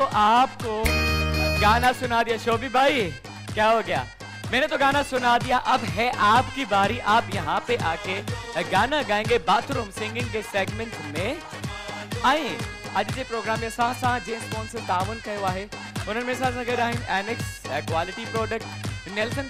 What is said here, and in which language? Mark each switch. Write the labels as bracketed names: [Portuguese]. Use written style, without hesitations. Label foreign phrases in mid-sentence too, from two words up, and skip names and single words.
[Urdu] آپ کو گانا سنا دیا شوبی بھائی کیا ہو گیا میں نے تو گانا سنا دیا اب ہے آپ کی باری آپ یہاں پہ آ کے گانا گائیں گے باتھ روم سنگنگ کے سیگمنٹ میں آئے [Sindhi] आज जे प्रोग्राम में साथ साथ जे स्पॉन्सर तावन कयो आहे उन्हनि में साथ अगर आहिनि एनेक्स [English] quality product [Sindhi] नेल्सन